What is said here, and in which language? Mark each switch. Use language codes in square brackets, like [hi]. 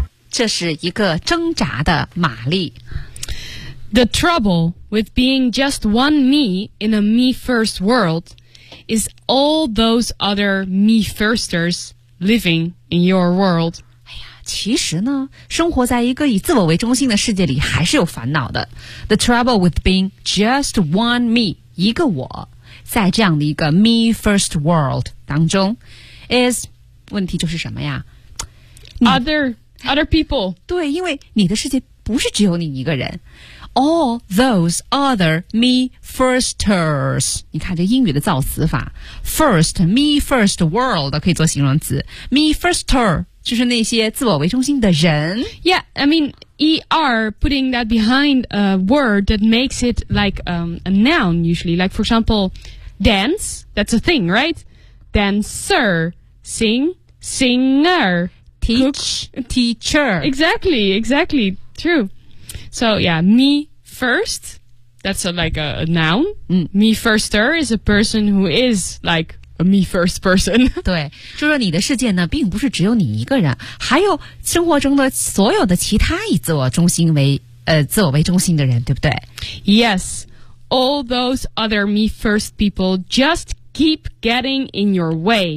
[zh] 这是一个挣扎的玛丽。 [en] The trouble with being just one me in a me-first world is all those other me-firsters living in your world. [zh] 其实呢，生活在一个以自我为中心的世界里还是有烦恼的。 [en] The trouble with being just one me, [zh] 一个我，在这样的一个 [en] me first world [zh] 当中 is, 问题就是什么呀？ [en] Other people. [zh] 对，因为你的世界不是只有你一个人。 [en] All those other me firsters. [zh] 你看这英语的造词法， first, me first world 可以做形容词， me firster,就是那些自我为中心的人。 [en] Yeah, I mean, er, putting that behind a word that makes it like a noun usually. Like, for example, dance, that's a thing, right? Dancer, sing, singer, teach, cook, teacher. Exactly, exactly, true. So, yeah, me first, that's a, like a noun.、 Mm. Me firster is a person who is like... A me first person. [zh] 对，就是你的世界呢并不是只有你一个人，还有生活中的所有的其他以自我中心为自我为中心的人，对不对？ [en] Yes, all those other me first people just keep getting in your way.